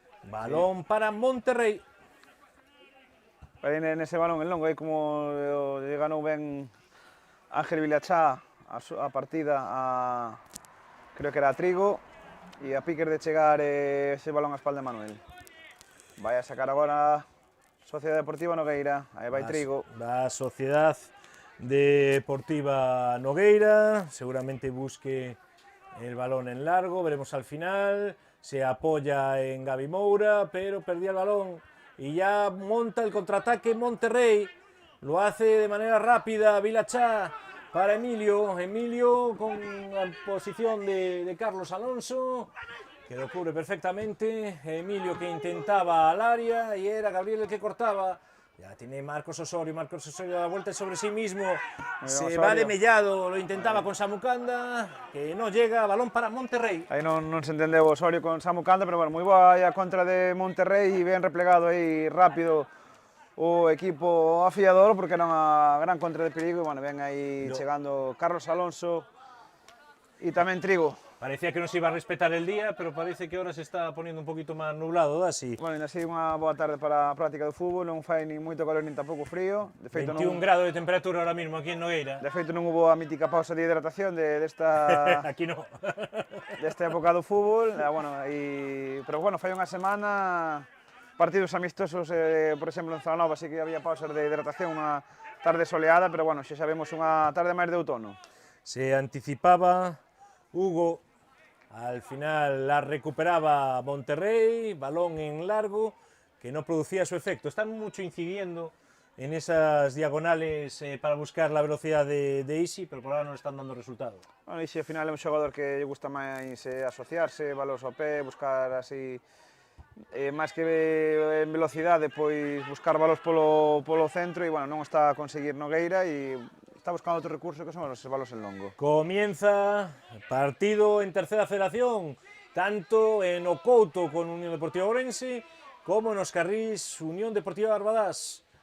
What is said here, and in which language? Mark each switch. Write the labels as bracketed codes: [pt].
[gl] Balón para Monterrey. Aí nese balón en longo, aí como lle ganou ben Ángel Vilachá a partida a creo que era a Trigo e a piques de chegar ese balón a espalda de Manuel. Vai a sacar agora Sociedade Deportiva Nogueira, aí vai Trigo. [es] La Sociedad Deportiva Nogueira, seguramente busque el balón en largo, veremos al final, se apoya en Gaby Moura, pero perdía el balón y ya monta el contraataque Monterrey, lo hace de manera rápida Vilachá para Emilio, Emilio con la posición de Carlos Alonso, que lo cubre perfectamente, Emilio que intentaba al área y era Gabriel el que cortaba. Ya tiene Marcos Osorio da la vuelta sobre sí mismo, se Osorio. va de mellado, lo intentaba con Samucanda, que no llega, balón para Monterrey. [gl] Aí non se entendeu Osorio con Samucanda, pero bueno, moi boa a contra de Monterrey e ben replegado aí rápido o equipo afiador, porque era unha gran contra de perigo, e bueno, ven aí chegando Carlos Alonso e tamén Trigo. [es] Parecía que nos iba a respetar el día, pero parece que ahora se está poniendo un poquito más nublado, así. [gl] Bueno, ainda así unha boa tarde para a práctica do fútbol, non fai nin moito calor nin tampouco frío. De feito, [es] 21 grados de temperatura ahora mismo aquí en Nogueira. [gl] De feito non hubo a mítica pausa de hidratación desta [es] Aquí no. [gl] desta época do fútbol, pero bueno, fai unha semana partidos amistosos, por exemplo, en Zanova sí que había pausas de hidratación, unha tarde soleada, pero bueno, xa sabemos unha tarde máis de outono. [es] Se anticipaba Hugo, al final la recuperaba Monterrey, balón en largo, que no producía su efecto. Están mucho incidiendo en esas diagonales para buscar la velocidad de Isi, pero por ahora no están dando resultado. [gl] Bueno, Isi ao final é un xogador que lle gusta máis asociarse, balos ao pé, buscar así, máis que en velocidade, pois buscar balos polo centro e bueno, non está a conseguir Nogueira e [es] está buscando otro recurso que son los balos en longo. Comienza el partido en tercera federación, tanto en Ocouto con Unión Deportiva Ourense, como en Oscarrís, Unión Deportiva Barbadás.